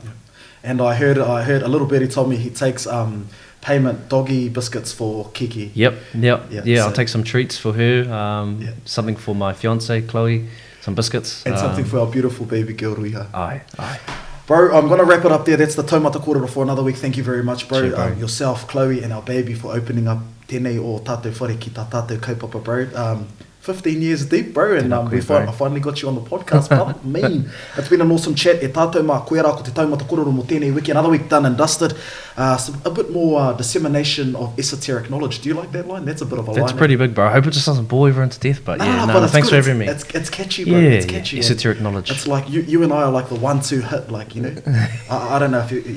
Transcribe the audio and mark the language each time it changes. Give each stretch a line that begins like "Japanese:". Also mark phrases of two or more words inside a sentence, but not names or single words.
English: And I heard a little bit, he told me he takes payment doggy biscuits for Kiki. Yep. Yeah, I'll take some treats for her, something for my fiance Chloe, some biscuits. And something for our beautiful baby girl Ruiha. Aye. Bro, I'm going to wrap it up there. That's the Taumata Kōrero for another week. Thank you very much, bro. Sure, bro. Yourself, Chloe, and our baby for opening up
Māori: tēnei o tātou whare ki tā tātou kaupapa,
English: bro. 15 years deep, bro, and I finally got you on the podcast, brother. It's been an awesome chat.
Māori: E tātou mā koera ko te Taumata Kōrero mo tēnei wiki.
English: Another week done and dusted. A bit more dissemination of esoteric knowledge. Do you like that line? That's a bit of a line. That's pretty big, bro. I hope it just doesn't bore everyone to death, but thanks for having me. It's catchy, bro. Yeah, it's catchy. Esoteric knowledge. It's like you and I are like the 1-2 hit, like, you know. I don't know if you... Yeah.